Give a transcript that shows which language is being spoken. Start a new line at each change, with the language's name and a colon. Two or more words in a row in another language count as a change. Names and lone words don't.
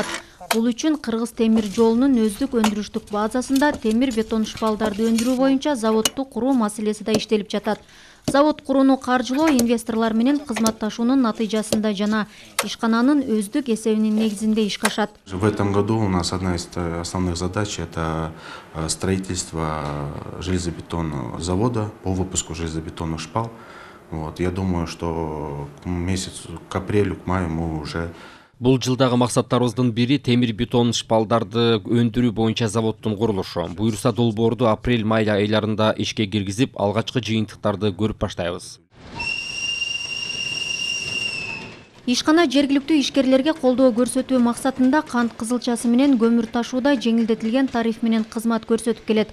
Kyrgyz: Бул үчүн Кыргыз темир жолунун өздүк өндүрүштүк базасында темир бетон шпалдарды өндүрүү боюнча заводду куруу маселеси да иштелип жатат. Завод курууну каржылоо инвесторлор менен кызматташуунун натыйжасында жана ишкананын өздүк эсебинин негизинде ишке ашат.
Russian: В этом году у нас одна из основных задач – это строительство железобетонного завода по выпуску железобетонных шпал. Я думаю, что к апрелю, к маю мы уже...
Kyrgyz: Бул жылдагы максаттарыбыздын бири темир бетон шпалдарды өндүрүү боюнча заводдун курулушу. Буюрса долбоорду апрель-май айларында ишке киргизип, алгачкы жыйынтыктарды көрүп баштайбыз. Ишкана жергиликтүү ишкерлерге колдоо көрсөтүү максатында кант кызылчасы менен көмүр ташууда жеңилдетилген тариф менен кызмат көрсөтүп келет.